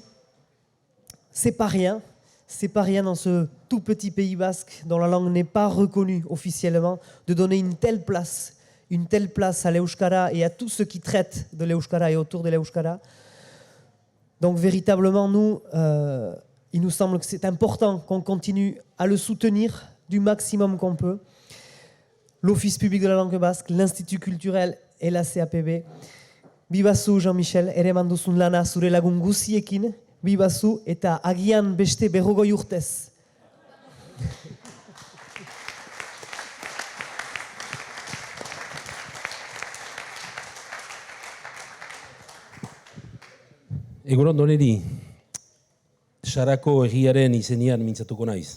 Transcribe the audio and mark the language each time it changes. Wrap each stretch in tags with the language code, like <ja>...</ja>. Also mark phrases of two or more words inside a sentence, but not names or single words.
<fr>C'est pas rien dans ce tout petit Pays Basque dont la langue n'est pas reconnue officiellement, de donner une telle place à l'Euskara et à tous ceux qui traitent de l'Euskara et autour de l'Euskara. Donc véritablement, nous, il nous semble que c'est important qu'on continue à le soutenir du maximum qu'on peut. L'Office public de la langue basque, l'Institut culturel et la CAPB.</fr> <eu>Bibazu, Jean-Michel, ere manduzun lana zure lagun guziekin, bibazu eta agian beste 40 urtez. Egunon doneri, Sarako egiaren izenian mintzatuko naiz.</eu>